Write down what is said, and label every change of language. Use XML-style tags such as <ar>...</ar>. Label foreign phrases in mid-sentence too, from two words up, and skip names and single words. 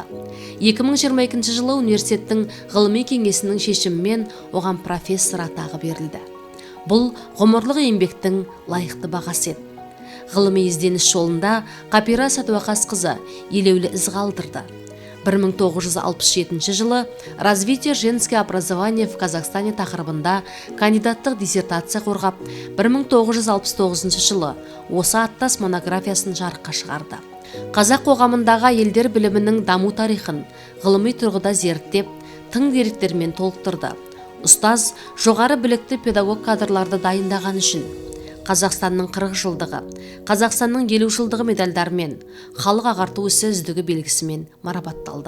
<kk>2022 жылы университеттің ғылыми кеңесінің шешімімен оған профессор атағы берілді. Бұл ғұмырлық еңбектің лайықты бағасы еді. Ғылыми ізденіс жолында Қапира Сәдуақасқызы елеулі із қалдырды. 1967 жылы «Развитие женского образования в Казахстане» тақырыбында кандидаттық диссертация қорғап, 1969 жылы осы аттас монографиясын жарыққа шығарды. Қазақ қоғамындағы елдер білімінің даму тарихын ғылыми тұрғыда зерттеп, тың деректермен толықтырды. Ұстаз жоғары білікті педагог кадрларды дайындаған үшін Қазақстанның 40 жылдығы, Қазақстанның 50 жылдығы медальдармен, халық ағарту ісі үздігі белгісімен марапатталды.</kk>